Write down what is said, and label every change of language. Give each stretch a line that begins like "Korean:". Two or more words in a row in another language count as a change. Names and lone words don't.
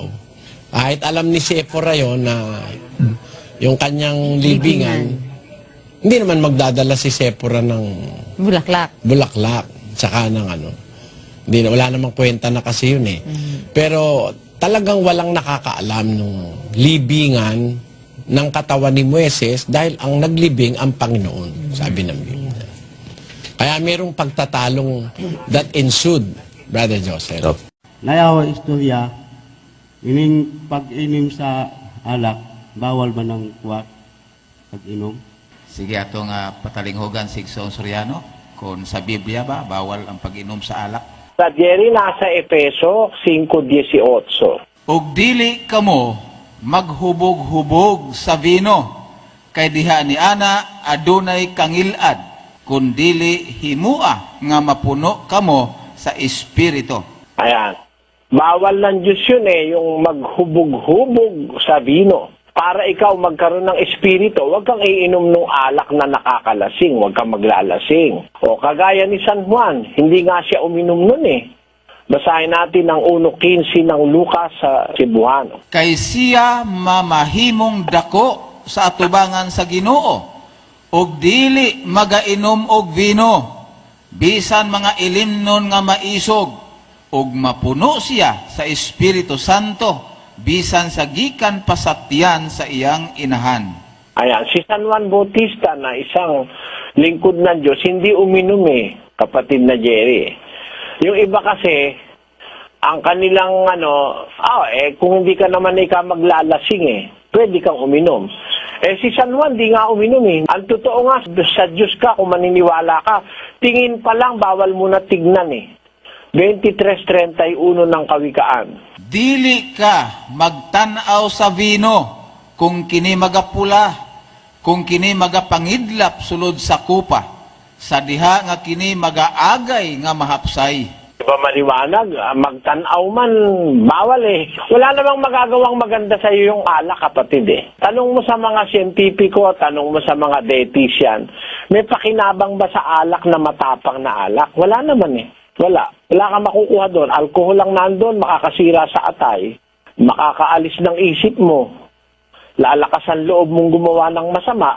Filipino: Kahit alam ni Sephora yon na yung kanyang libingan, hindi naman magdadala si Sephora ng bulaklak, tsaka ng Hindi na, wala namang kwenta na kasi yun Pero talagang walang nakakaalam nung libingan ng katawan ni Moises dahil ang naglibing ang Panginoon, sabi ng Biblia. Kaya mayroong pagtatalong
English: that ensued,
Filipino: Brother Joseph.
Cebuano: Nayawa istorya, pag-inim sa alak, bawal ba ng kuwat pag-inom? Sige, atong patalinghogan si Igsong Soriano, kung sa Biblia ba, bawal ang pag-inom sa alak? Sa Jerry, nasa Efeso 5:18. Og dili kamo maghubog-hubog sa vino, kay diha ni ana adunay kangilad, kundili himua nga mapuno kamo sa Espiritu.
Filipino: Ayan. Bawal ng Diyos yun yung maghubog-hubog sa vino. Para ikaw magkaroon ng Espiritu, huwag kang iinom ng alak na nakakalasing, huwag kang maglalasing. O kagaya ni San Juan, hindi nga siya uminom nun Basahin natin ang 1:15 ng Lucas sa Cebuano.
Cebuano: Kay siya mamahimong dako sa atubangan sa Ginoo, og dili magainom og vino, bisan mga ilimnon nga maisog, ug mapuno siya sa Espiritu Santo, bisan sa gikan pasaktian sa iyang inahan.
Filipino: Ayan, si San Juan Bautista na isang lingkod ng Diyos, hindi uminom kapatid na Jerry. Yung iba kasi, ang kanilang kung hindi ka naman maglalasing pwede kang uminom. Si San Juan di nga uminom Ang totoo nga, sa Diyos ka, kung maniniwala ka, tingin pa lang, bawal mo na tignan 23:31 ng Kawikaan.
Cebuano: Dili ka magtanaw sa vino, kung kini magapula, kung kini magapangidlap sulod sa kupa, sa diha nga kini magaagay nga mahapsay.
Filipino: Diba maliwanag, magtanaw man, bawal Wala namang magagawang maganda sa iyo yung alak, kapatid Tanong mo sa mga siyentipiko, tanong mo sa mga dietitian, may pakinabang ba sa alak na matapang na alak? Wala naman Wala. Wala kang makukuha doon. Alkohol lang nandun, makakasira sa atay, makakaalis ng isip mo, lalakas ang loob mong gumawa ng masama.